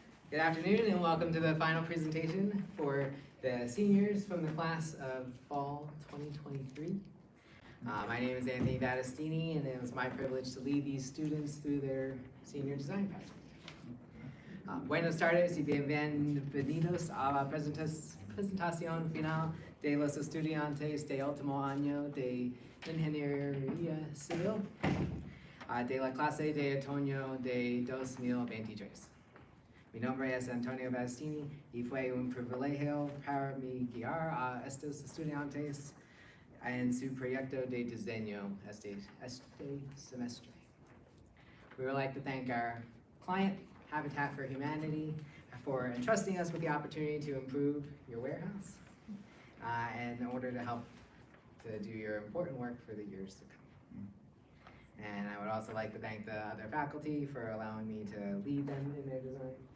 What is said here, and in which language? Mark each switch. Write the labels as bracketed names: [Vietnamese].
[English] Good afternoon and welcome to the final presentation for the seniors from the class of fall 2023. My name is Anthony Battistini and it was my privilege to lead these students through their senior design project. [Spanish] Buenos tardes y bienvenidos a la presentación final de los estudiantes de último año de Ingeniería Civil de la clase de otoño de 2023. Mi nombre es Antonio Battistini y fue un privilegio para mí guiar a estos estudiantes en su proyecto de diseño este semestre. [English] We would like to thank our client, Habitat for Humanity, for entrusting us with the opportunity to improve your warehouse in order to help to do your important work for the years to come. And I would also like to thank the other faculty for allowing me to lead them in their design.